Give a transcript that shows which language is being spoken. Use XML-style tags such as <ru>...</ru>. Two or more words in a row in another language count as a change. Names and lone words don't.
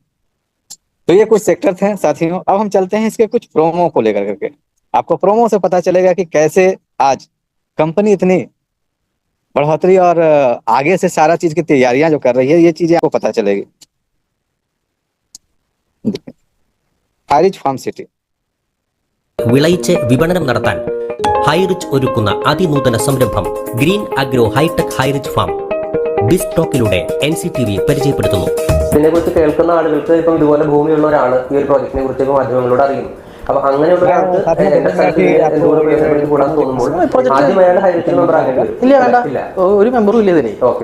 <hi>तो ये कुछ सेक्टर थे साथियों। अब हम चलते हैं इसके कुछ प्रोमो को लेकर करके। आपको प्रोमो से पता चलेगा कि कैसे आज कंपनी इतनी बढ़ोतरी और आगे से सारा चीज की तैयारियां जो कर रही है, ये चीजें आपको पता चलेगी। हाईरिच फार्म सिटी</hi> <ml>വിളയിച്ച് വിപണനം നടത്താൻ ഹൈറിച്ച് ഒരുക്കുന്ന അതിനൂതന സംരംഭം ഗ്രീൻ അഗ്രോ ഹൈടെക് ഹൈറിച്ച് ഫാം ബിസ്റ്റോക്കിലൂടെ NCTV പരിചയപ്പെടുത്തുന്നു. ഇതിനെക്കുറിച്ച് കേൾക്കുന്ന ആളുകൾക്ക് ഇപ്പം ഇതുപോലെ ഭൂമിയുള്ള ഒരാൾ ഈ ഒരു പ്രോജക്റ്റിനെ കുറിച്ച് ഇപ്പോൾ മാധ്യമങ്ങളോട് അറിയുന്നു. അപ്പൊ അങ്ങനെയുള്ള ഒരാൾക്ക് എന്റെ സ്ഥലത്ത് എന്തുകൊണ്ട് ഉപയോഗപ്പെടുത്തി കൂടാൻ തോന്നുമ്പോൾ ആദ്യം അയാൾ ഹൈറിച്ചിൽ മെമ്പർ ആകേണ്ടി വരും. ഇല്ല, വേണ്ട, ഒരു മെമ്പറും ഇല്ല ഇതിന്. ഓക്കെ,</ml>